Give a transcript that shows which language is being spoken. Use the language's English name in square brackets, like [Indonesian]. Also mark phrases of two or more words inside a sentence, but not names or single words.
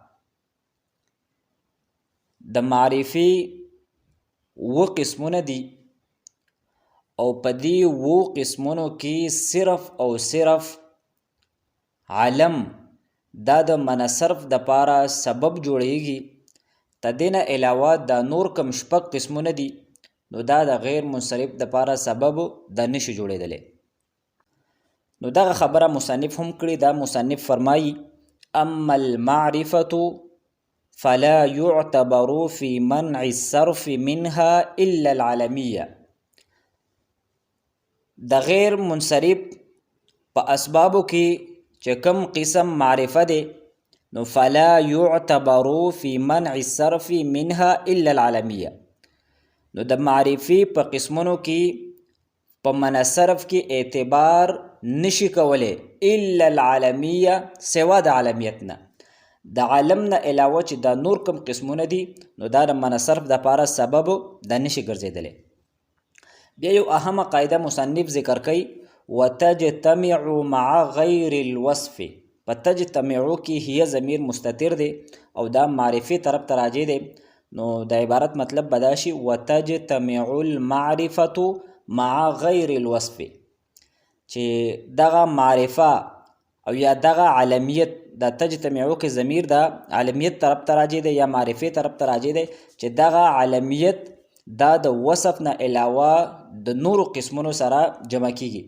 [Pashto] د معرفي اووه قسمونه دي او په دې اووه قسمونو کې صرف او صرف علم دا د منصرف دپاره سبب جوړیږي. تدې نه علاوه دا نور کم شپږ قسمونه دي نو دا د غیر منصرف دپاره سبب دا نشي جوړېدلی. نو دغه خبره مصنف هم کړې ده. مصنف فرمایي [Arabic] اما المعرفة فلا يعتبر في منع الصرف منها الا العلمية. [Pashto] د غیر منصرف په اسبابو کې چې کوم قسم معرفه دی نو [Arabic] فلا يعتبر في منع الصرف منها الا العلمية. [Pashto] نو د معرفي په قسمونو کې په منصرف کې اعتبار نشي کولی [Arabic] الا العالمیه [Pashto] سوا د عالمیت نه. د عالم نه علاوه چې دا نور کم قسمونه دي نو دا د منصرف دپاره سبب دا نشي ګرځېدلی. بیا یو اهمه قاعده مصنف ذکر کوي [Arabic] وتجتمع مع غیر الوصف. [Pashto] په تجتمعو کې هي ضمیر مستتر دی او دا معرفي طرف ته راجع دی. نو د عبارت مطلب به دا شي [Arabic] وتجتمع المعرفة مع غیر الوصف، [Pashto] چې دغه معرفه او یا دغه علمیت د تجتمعو کې ضمیر د علمیت طرف ته راجع دی یا معرفي طرف ته راجع دی چې دغه علمیت دا د وصف نه علاوه د نورو قسمونو سره جمع کیږي.